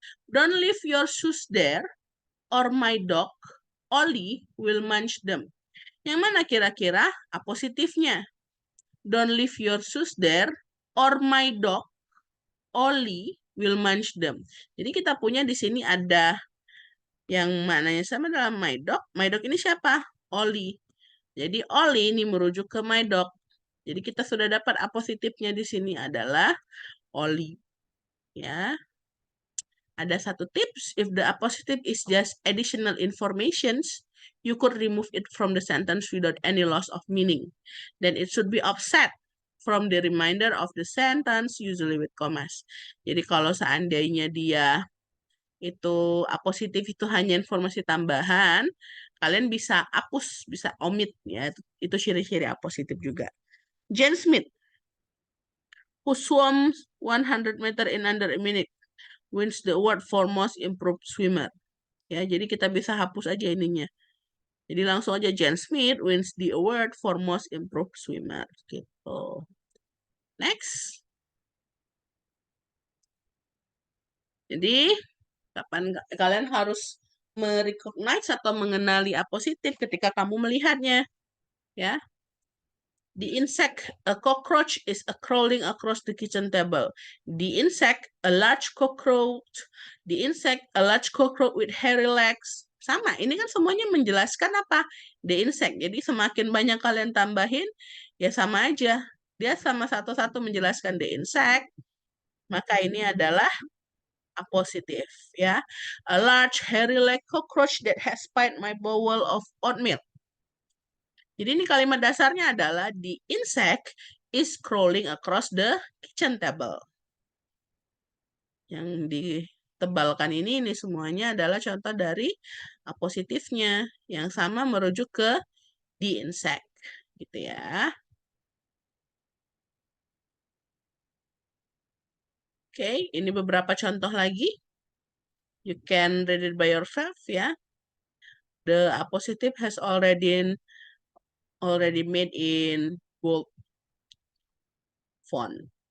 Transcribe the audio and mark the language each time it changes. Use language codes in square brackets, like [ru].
[en] Don't leave your shoes there or my dog Ollie will munch them. [id] Yang mana kira-kira apositifnya? [en] Don't leave your shoes there or my dog Ollie will munch them. [id] Jadi kita punya di sini ada yang maknanya sama dalam [en] my dog. [id] My dog ini siapa? Ollie. Jadi Ollie ini merujuk ke [en] my dog. [id] Jadi kita sudah dapat apositifnya di sini adalah Ollie. Ya. Ada satu tips, [en] if the appositive is just additional informations, you could remove it from the sentence without any loss of meaning. Then it should be offset from the remainder of the sentence, usually with commas. [id] Jadi kalau seandainya dia itu apositif itu hanya informasi tambahan, kalian bisa hapus, bisa omit ya. Itu ciri-ciri apositif juga. [en] Jane Smith, who swims 100 meter in under a minute, wins the award for most improved swimmer. [id] Ya, jadi kita bisa hapus aja ininya. Jadi langsung aja [en] Jane Smith wins the award for most improved swimmer [id] gitu. Next. Jadi kapan kalian harus merecognize atau mengenali apositif ketika kamu melihatnya, ya. [en] The insect, a cockroach is crawling across the kitchen table. The insect, a large cockroach. The insect, a large cockroach with hairy legs. [id] Sama, ini kan semuanya menjelaskan apa? [en] The insect. [id] Jadi semakin banyak kalian tambahin, ya sama aja. dia sama satu-satu menjelaskan [en] the insect, [id] maka ini adalah apositif ya. [en] A large hairy leg cockroach that has spied my bowl of oatmeal. [id] Jadi ini kalimat dasarnya adalah [en] the insect is crawling across the kitchen table. [id] Yang ditebalkan ini semuanya adalah contoh dari apositifnya yang sama merujuk ke [en] the insect [id] gitu ya. Oke, ini beberapa contoh lagi. [en] You can read it by yourself ya. The appositive has already made in bold font.